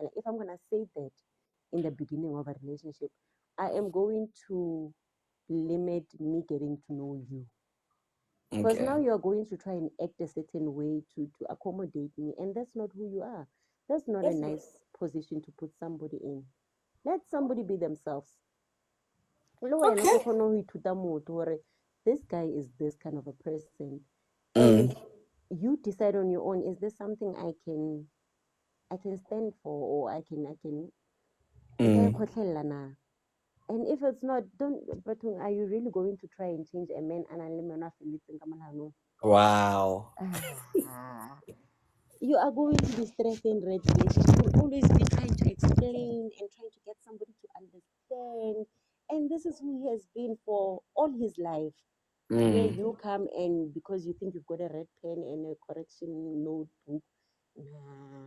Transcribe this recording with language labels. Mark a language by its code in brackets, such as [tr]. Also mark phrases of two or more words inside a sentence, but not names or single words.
[en] If I'm gonna say that in the beginning of a relationship, I am going to limit me getting to know you. Because Okay. now you are going to try and act a certain way to accommodate me, and that's not who you are. That's not a nice position to put somebody in. Let somebody be themselves. [tn] Le wena [en] Okay. [tn] go kgone go ithuta motho gore [en] this guy is this kind of a person, and Mm, you decide on your own, is this something I can stand for, or I can [tn] nka e mm. kgotlhella na? [en] And if it's not, don't, but are you really going to try and change a man [tn] a nang le meno a felletseng ka molalong? [en] Wow. Ah, you are going to be stressed in red relationship. You'll always be trying to explain and trying to get somebody to understand. And this is who he has been for all his life. Where Mm. you come and because you think you've got a red pen and a correction notebook, nah.